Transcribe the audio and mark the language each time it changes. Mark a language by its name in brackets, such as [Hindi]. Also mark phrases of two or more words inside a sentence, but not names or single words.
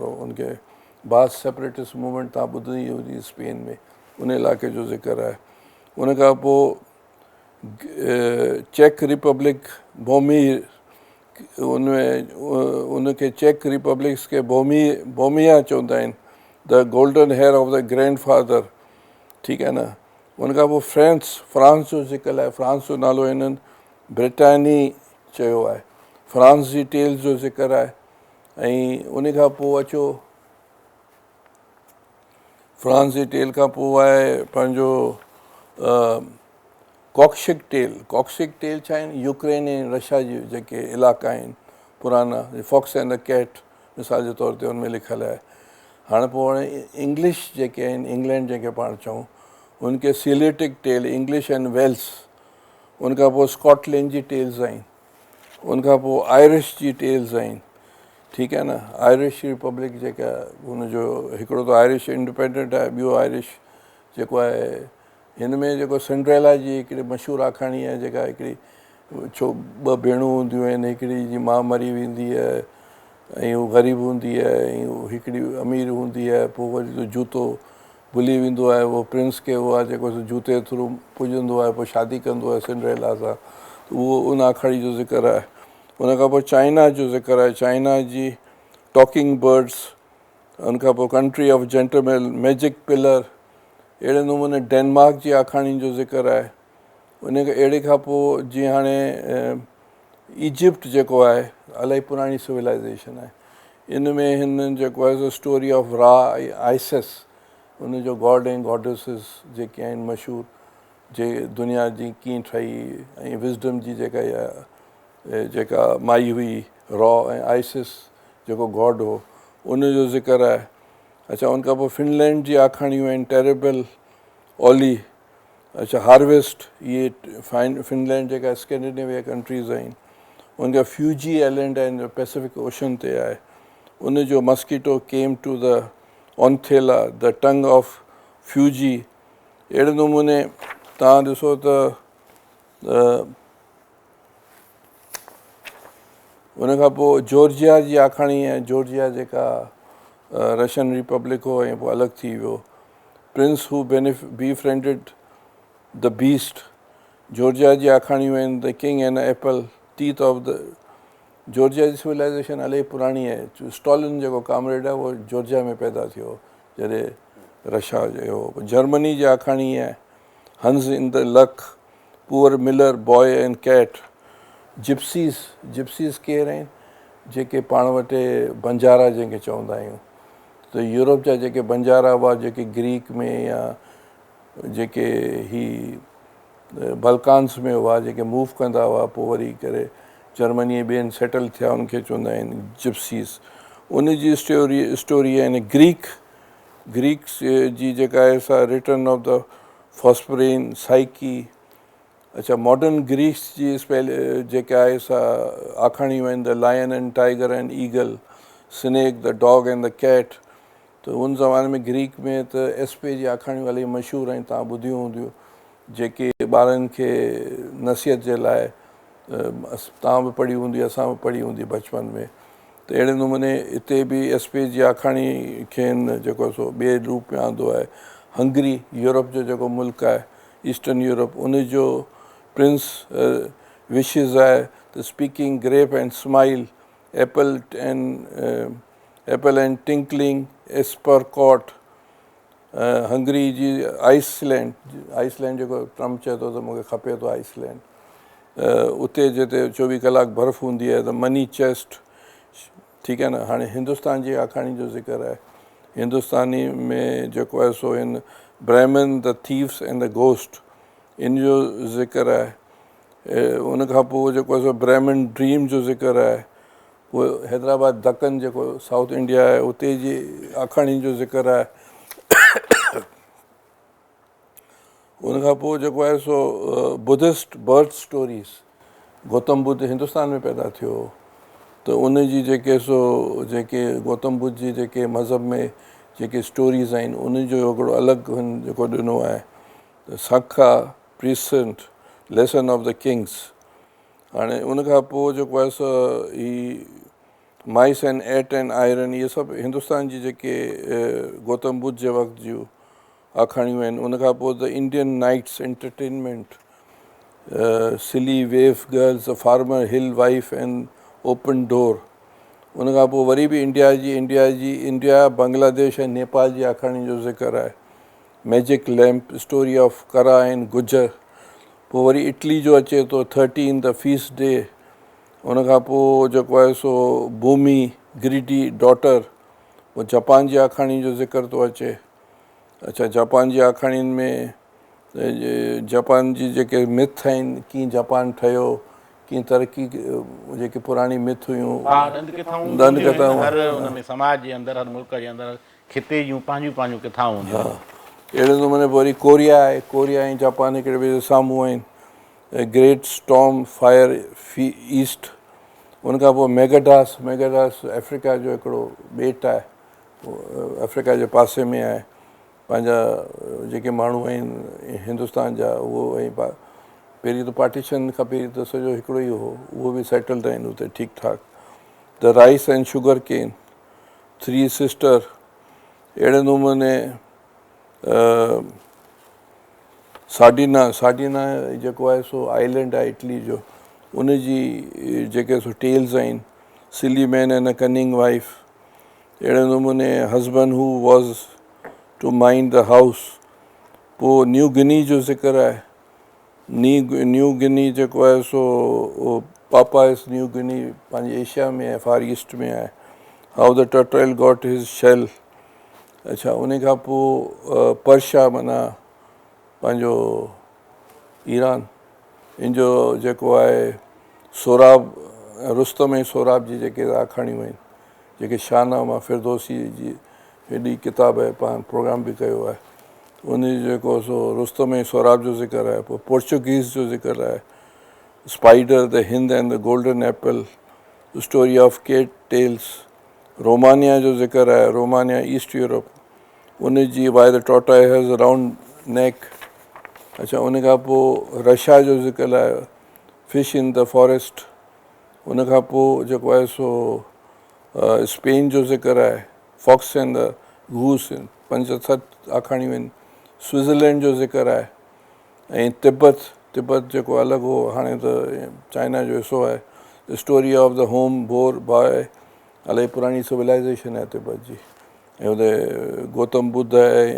[Sindhi] उनखे [English] Basque separatist movement [Sindhi] तव्हां ॿुधी हुई स्पेन में, उन इलाइक़े जो ज़िक्र आहे। उन खां पोइ चेक रिपब्लिक, बोमी, उनमें उनखे चेक रिपब्लिक्स खे बोमिया चवंदा आहिनि, द गोल्डन हेयर ऑफ द ग्रैंड फादर। ठीकु आहे न। उन खां पोइ फ्रांस जो ज़िक्र आहे। फ्रांस जो नालो हिननि ब्रिटानी चयो आहे। फ्रांस जी टेल्स जो ज़िक्र आहे। ऐं उन खां पोइ अचो, फ्रांस जी टेल खां पोइ आहे पंहिंजो [English] Caucasian tale. Caucasian tale [Sindhi] छा आहिनि? यूक्रेन ऐं रशिया जी जेके इलाइक़ा आहिनि पुराना, फॉक्स एंड द कैट मिसाल जे तौर ते उनमें लिखियलु आहे। हाणे पोइ हाणे इंग्लिश जेके आहिनि, इंग्लैंड जेके पाण चऊं, उनखे [English] Celtic tale, [Sindhi] इंग्लिश एंड वेल्स। उनखां पोइ स्कॉटलैंड जी टेल्स आहिनि। उनखां पोइ आयरिश जी टेल्स आहिनि। ठीकु आहे न। आयरिश रिपब्लिक जेका हुनजो हिकिड़ो त [English] Irish independent [Sindhi] आहे, ॿियो आयरिश जेको आहे हिन में जेको सिंड्रेला जी हिकिड़ी मशहूरु आखाणी आहे, जेका हिकिड़ी 2 भेणूं हूंदियूं आहिनि, हिकिड़ी जी माउ मरी वेंदी आहे ऐं हू ग़रीब हूंदी आहे, ऐं हिकिड़ी अमीर हूंदी आहे। पोइ वरी तो जूतो भुली वेंदो आहे, उहो प्रिंस खे उहा जेको जूते थ्रू पुॼंदो आहे, पोइ शादी कंदो आहे सिंड्रेला सां। उहो उन आखाणी जो ज़िक्र आहे। उन खां पोइ चाइना जो ज़िक्र आहे। चाइना जी टॉकिंग बर्ड्स। उनखां पोइ कंट्री ऑफ जेंटलमैन, मैजिक पिलर। अहिड़े नमूने डेनमार्क जी आखाणी जो ज़िक्र आहे। उनखे अहिड़े खां पोइ जीअं हाणे इजिप्ट जेको आहे इलाही पुराणी सिविलाइज़ेशन आहे। इन में हिननि जेको आहे स्टोरी ऑफ रा, आइसिस उन जो गॉड ऐं गॉडेसिस जेके आहिनि मशहूरु, जे दुनिया जी कीअं ठही ऐं विज़डम जी जेका माई हुई रॉ ऐं आइसिस जेको गॉड हो, उन जो ज़िक्र आहे। अच्छा, उनखां पोइ फिनलैंड जी आखाणियूं आहिनि, टेरेबल, ओली, अच्छा हार्वेस्ट, इहे फिनलैंड जेका [English] Scandinavia countries [Sindhi] आहिनि। उनखां फ्यूजी आइलैंड आहिनि जो पैसिफिक ओशन ते आहे, उन जो मस्कीटो केम टू द ऑनथेला, द टंग ऑफ फ्यूजी। अहिड़े नमूने तव्हां ॾिसो त उनखां पोइ जॉर्जिया जी आखाणी आहे, जॉर्जिया जेका [English] Russian republic [Sindhi] हो ऐं पोइ अलॻि थी वियो। प्रिंस हू बीफ्रेंडेड द बीस्ट, जॉर्जिया जी आखाणियूं आहिनि। द किंग एंड एप्पल, टीथ ऑफ द, जॉर्जिया जी सिविलाइज़ेशन इलाही पुराणी आहे। स्टॉलिन जेको कामरेड आहे उहो जॉर्जिया में पैदा थियो जॾहिं रशिया जो। जर्मनी जी आखाणी आहे, हंस इन द लक, पुअर मिलर, बॉय एंड कैट। जिप्सीस केरु आहिनि? जेके पाण वटि बंजारा जंहिंखे चवंदा आहियूं। त यूरोप जा जेके बंजारा हुआ, जेके ग्रीक में या जेके ही बल्कान्स में हुआ, जेके मूव कंदा हुआ, पोइ वरी करे जर्मनी ॿियनि सेटल थिया, उनखे चवंदा आहिनि जिप्सीस। उन जी स्टोरी आहिनि। ग्रीक्स जी जेका आहे सा रिटर्न ऑफ द फॉस्परेन, साइकी। अच्छा, मॉडर्न ग्रीक्स जी जेका आहे सा आखाणियूं आहिनि, द लायन एंड टाइगर एंड ईगल, स्नेक, द डॉग एंड द कैट। त उन ज़माने में ग्रीक में त एस्पे जी आखाणियूं इलाही मशहूरु आहिनि, तव्हां ॿुधियूं हूंदियूं, जेके ॿारनि खे नसीहत जे लाइ तव्हां बि पढ़ी हूंदी, असां बि पढ़ी हूंदी बचपन में। त अहिड़े नमूने हिते बि एस्पे जी आखाणी खे जेको सो ॿिए रूप में आंदो आहे। हंगरी, यूरोप जो जेको मुल्क आहे, ईस्टर्न यूरोप, उन जो प्रिंस विशिस आहे त स्पीकिंग ग्रेप एंड स्माइल, एप्पल एंड टिंकलिंग, एस्परकॉट। हंगरी जी आइसलैंड जेको ट्रम्प चए थो त मूंखे खपे थो आइसलैंड, उते जिते 24 कलाक बर्फ़ हूंदी आहे। त मनी चेस्ट, ठीकु आहे न। हाणे हिंदुस्तान जी आखाणी जो ज़िक्र आहे। हिंदुस्तानी में जेको आहे सो इन ब्राह्मन, द थीव्स एंड द घोस्ट, इन जो ज़िक्र आहे। उनखां पोइ जेको आहे सो ब्राह्मन ड्रीम जो ज़िक्र आहे। पोइ हैदराबाद दक्कन जेको साउथ इंडिया आहे, उते जी आखाणी जो ज़िक्र आहे। उनखां पोइ जेको आहे सो [English] Buddhist birth stories, [Sindhi] गौतम बुद्ध हिंदुस्तान में पैदा थियो, त उन जी जेके गौतम बुद्ध जी जेके मज़हब में जेके स्टोरीज़ आहिनि, उन जो हिकिड़ो अलॻि जेको ॾिनो आहे, त साखा, प्रीसेंट, लेसन ऑफ द किंग्स। हाणे उनखां पोइ जेको आहे सो ही माइस एंड एट एंड आयरन, इहे सभु हिंदुस्तान जी जेके गौतम बुद्ध जे वक़्त जूं आखाणियूं आहिनि। उनखां पोइ द इंडियन नाइट्स एंटरटेनमेंट, सिली वेव गर्ल्स, फार्मर हिल वाइफ एंड ओपन डोर। उनखां पोइ वरी बि इंडिया, बांग्लादेश ऐं नेपाल जी आखाणी जो ज़िक्र आहे। मैजिक लैम्प, स्टोरी ऑफ करा एंड गुजर। पोइ वरी इटली जो अचे थो, 13 द फीस्ट डे। उनखां पोइ जेको आहे सो भूमि, ग्रीडी डॉटर। पोइ जापान जी आखाणी जो ज़िक्र थो अचे। अच्छा, जापान जी आखाणियुनि में जापान जी जेके मिथ आहिनि, कीअं जापान ठहियो, कीअं तरक़ी, जेके पुराणी मिथ हुयूं, दंड कथाऊं, हर हुन में समाज जे अंदरि, हर मुल्क जे अंदरि खिते जूं पंहिंजूं कथाऊं हूंदियूं। अहिड़े नमूने वरी कोरिया आहे। कोरिया ऐं जापान हिकिड़े ॿिए जे साम्हूं आहिनि। ग्रेट स्टॉर्म फायर ईस्ट। उनखां पोइ मेगाडास अफ्रीका जो हिकिड़ो ॿेट आहे, अफ्रीका जे पासे में आहे। पंहिंजा जेके माण्हू आहिनि हिंदुस्तान जा, उहो ऐं पहिरीं त पार्टीशन खां पहिरीं त सॼो हिकिड़ो ई हो, उहो बि सेटल्ड आहिनि हुते ठीकु ठाकु। द राइस एंड शुगर केन, 3 सिस्टर। अहिड़े नमूने साडिना जेको आहे सो आइलैंड आहे इटली जो, उन जी जेके सो टेल्स आहिनि। सिली मैन एंड अ कनिंग वाइफ। अहिड़े नमूने हस्बैंड हू वॉज़ टू माइंड द हाउस। पोइ न्यू गिनी जो ज़िक्र आहे। न्यू गिनी जेको आहे सो पापाइस न्यू गिनी पंहिंजे एशिया में आहे, फार ईस्ट में आहे। हाउ द टर्टल गॉट हिज शेल। अच्छा उन खां पोइ पर्शिया माना पंहिंजो ईरान, इन जो जेको आहे सोराब, रुस्तम ऐं सोराब जी जेके आखाणियूं आहिनि, जेके शाहनामा फिरदौसी जी हेॾी किताब आहे, पाण प्रोग्राम बि कयो आहे, उन जेको सो रुस्तम ऐं सोराब जो ज़िक्र आहे, पोइ पोर्चुगीज़ जो ज़िक्र आहे, स्पाइडर द हिंद एंड द गोल्डन एप्पल, स्टोरी ऑफ केट टेल्स, रोमानिया जो ज़िक्र आहे, रोमानिया ईस्ट यूरोप, उन जी वाई द टोटाई हैज़ राउंड नेक। अच्छा उन खां पोइ रशिया जो ज़िक्र आहे, फिश इन द फॉरेस्ट, उन खां पोइ जेको आहे सो स्पेन जो ज़िक्र आहे, फॉक्स एंड द गूस, 5-7 आखाणियूं आहिनि, स्विट्ज़रलैंड जो ज़िक्र आहे, ऐं तिब्बत जेको अलॻि हो हाणे त चाइना जो हिसो आहे, द स्टोरी ऑफ द होम बोर बॉय, इलाही पुराणी सिविलाइज़ेशन आहे तिब्बत जी, ऐं उते गौतम बुद्ध आहे।